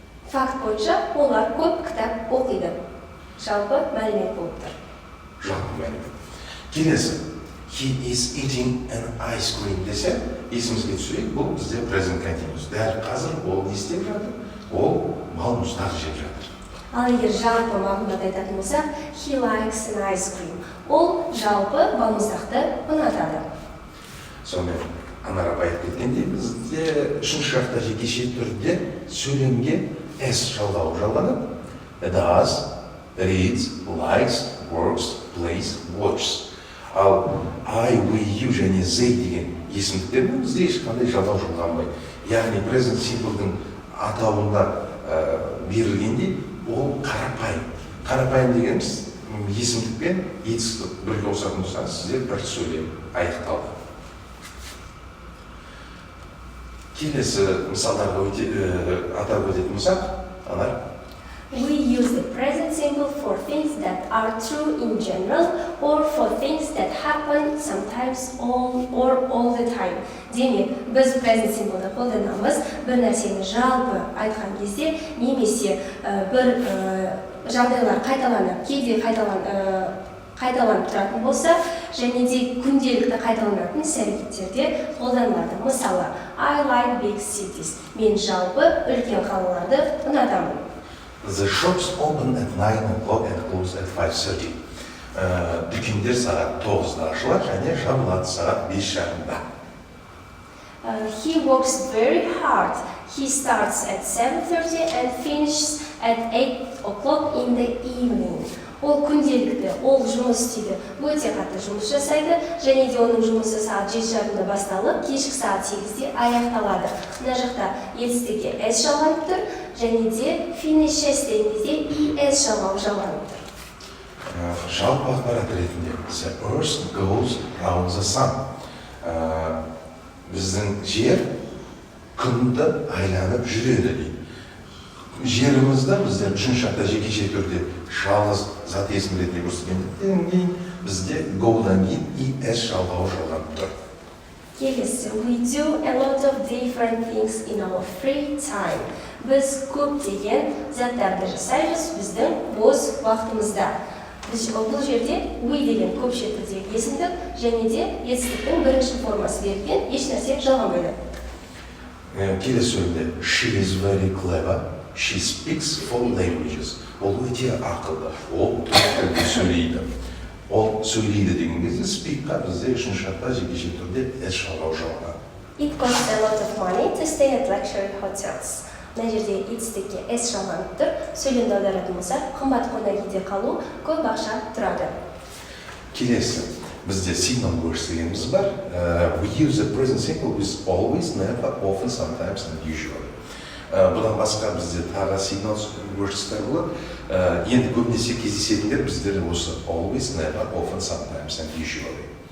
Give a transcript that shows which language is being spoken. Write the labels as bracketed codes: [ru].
[kk] Факт бойынша олар көп кітап оқиды. Жалпы мәлімет болып тұр. Жалпы мәлімет. Келесі. [en] He is eating an ice cream [kk] десе, есімізге түсірейік, бұл бізде present continuous. Дәл қазір ол не істеп жатыр? Ол балмұздақ жеп жатыр. Ал егер жалпы мағлұмат айтатын болсақ, [en] he likes an ice cream. [kk] Ол жалпы балмұздақты ұнатады. Сонымен, Анар апай айтып кеткендей, бізде үшінші жақта жекеше түрде сөйлемге S жалғауы жалғанады. [en] Does, reads, likes, works, plays, watches. [kk] Ал I, we, you және they деген есімдіктермен бізде ешқандай жалғау жалғанбайды. Яғни present simple'дың атауында берілгендей, ол қарапайым. Қарапайым дегеніміз есімдікпен етістік бірге қосатын болсаңыз, сізде бір сөйлем аяқталды. Келесі мысалдарға атап өтетін болсақ, Анар? [en] We use the present simple for things that are true in general or for things that happen sometimes all the time. [kk] Демек, біз present simple'ды қолданамыз бір нәрсені жалпы айтқан кезде немесе бір жағдайлар қайталанып, кейде қайталанып тұратын болса, және де күнделікті қайталанатын іс-әрекеттерде қолданылады. [en] Мысалы, I like big cities. [kk] Мен жалпы үлкен қалаларды ұнатамын. [en] The shops open at 9 o'clock and close at 5:30. [kk] Дүкендер сағат 9-да ашылады және жабылады сағат 5:30-да. [en] He works very hard. He starts at 7:30 and finishes at 8 o'clock in the evening. [kk] Ол күнделікті, ол жұмыс істейді, өте қатты жұмыс жасайды, және де оның жұмысы сағат 7:30-да басталып, кешкі сағат 8-де аяқталады. Мына жақта етістікке S жалғанып тұр, және де finishes дегенде ES жалғанып тұр. Жалпы ақпарат ретінде [en] the earth goes round the sun. [kk] Біздің жер күнді айланып жүреді дейді. Жерімізді бізде үшінші жақта жекеше түрде жалғыз зат есім ретінде көрсеткендіктен кейін бізде go-дан кейін ES жалғауы жалғанып тұр. [en] Келесі, we do a lot of different things in our free time. [kk] Біз көптеген заттарды жасаймыз біздің бос уақытымызда. Бұл жерде we деген көпше түрдегі есімдік және де етістіктің бірінші формасы берілген, еш нәрсе жалғанбайды. Келесі сөйлемде [en] she is very clever. She speaks 4 languages. [kk] Ол өте ақылды. Ол түрде сөйлейді. Ол сөйлейді деген кезде speak-қа бізде үшінші жақта жекеше түрде S жалғауы жалғанады. [en] It costs a lot of money to stay at luxury hotels. [kk] Мына жерде етістікке S жалғанып тұр. Сөйлемді аударатын болсақ, қымбат қонақүйде қалу көп ақша тұрады. Келесі, бізде signal words дегеніміз бар. [en] We use the present simple with always, never, often, sometimes and usually. [kk] Бұдан басқа бізде тағы signal words-тар болады. Енді көбінесе кездесетіндер біздер осы [en] always, never, often, sometimes and usually.